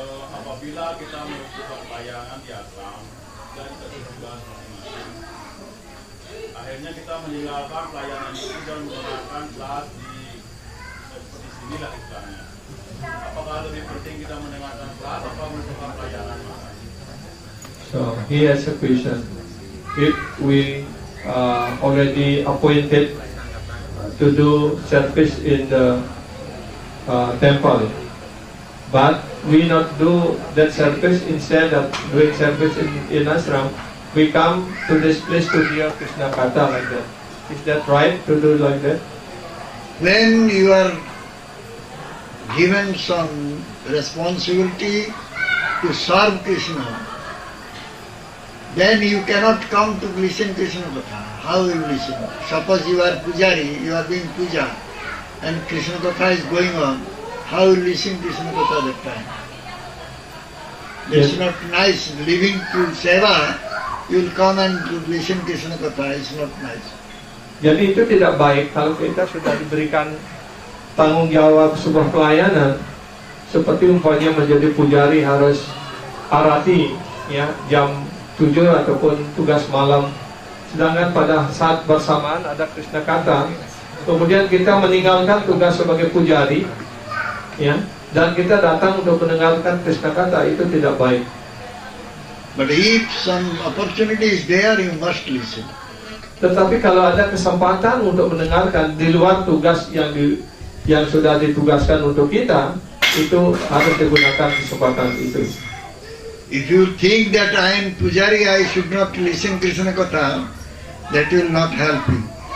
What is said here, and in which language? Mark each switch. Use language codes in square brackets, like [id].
[id] Apabila kita melakukan pelayanan di asram dan kebutuhan masing-masing, akhirnya kita meninggalkan pelayanan itu dan menggunakan kelas seperti sinilah istilahnya. Apakah lebih penting kita mendengarkan kelas atau melakukan pelayanan masing-masing? [en] So he has a question. If we already appointed to do service in the temple, but we not do that service, instead of doing service in ashram, we come to this place to hear Krishna Katha like that. Is that right to do like that? When you are given some responsibility to serve Krishna, then you cannot come to listen Krishna Katha. How will you listen? Suppose you are pujari, you are doing puja, and Krishna Katha is going on. How will you listen Krishna Katha that time? It's not nice. Living to seva, you will come and listen Krishna Katha. It's not nice. [id] Jadi itu tidak baik kalau kita sudah diberikan tanggung jawab sebuah pelayanan, seperti umpamanya menjadi pujari harus arati ya jam 7 ataupun tugas malam, sedangkan pada saat bersamaan ada Krishna Katha, kemudian kita meninggalkan tugas sebagai pujari ya, dan kita datang untuk mendengarkan Krishna Katha, itu tidak baik. [en] But if some opportunity is there, you must listen. [id] Tetapi kalau ada kesempatan untuk mendengarkan di luar tugas yang sudah ditugaskan untuk kita, itu harus digunakan kesempatan itu. [en] If you think that I am pujari, I should not listen Krishna Katha, that will not help you.